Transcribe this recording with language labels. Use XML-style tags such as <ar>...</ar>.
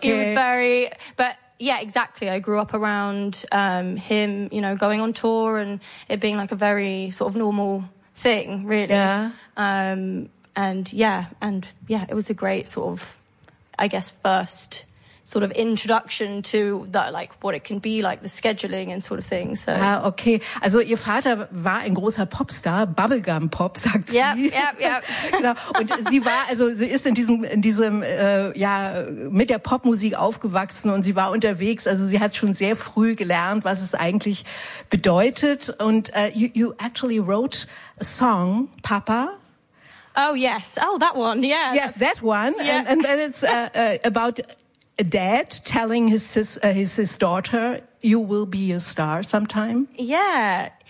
<en>He was very, but yeah, exactly. I grew up around him, you know, going on tour and it being like a very sort of normal thing, really. Yeah. And it was a great sort of, I guess, first sort of introduction to that, like what it can be like, the scheduling and sort of thing. So ah, okay.</en> <de>Also ihr Vater war ein großer Popstar, Bubblegum Pop, sagt sie.</de> <en>Yep.</en> <de>Genau. Und sie ist in diesem mit der Popmusik aufgewachsen und sie war unterwegs. Also sie hat schon sehr früh gelernt, was es eigentlich bedeutet.</de> <en>Und you actually wrote a song, Papa. Oh yes. Oh, that one. Yeah. Yes, that one. Yeah. And then it's about a dad telling his daughter, you will be a star sometime. Yeah.</en>